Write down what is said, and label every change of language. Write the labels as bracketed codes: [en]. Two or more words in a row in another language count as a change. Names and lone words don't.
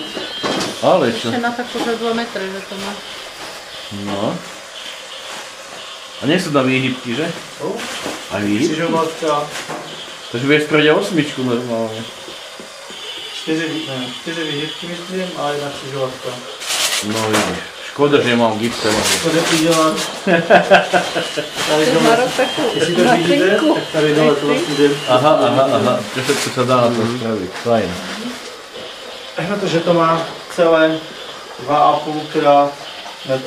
[sk] Ale čo? Ešte na takúže 2 metre, že to má. No. A nie sú tam výhybky, že? Aj výhybky? [cs] Křižovatka, [sk] Takže budeš spraviť 8 normálne. 4 vyhybky myslím a 1 křižovatka. No vidíš. Škoda, že nemám gipse. [cs] To jde udělat. Tady dole, jestli to vidíte, tak tady dole to vlastně jde. Aha. [sk] To všetko sa dá na to spraviť. Fajn. [cs] Protože to má celé 2,5 krát metr.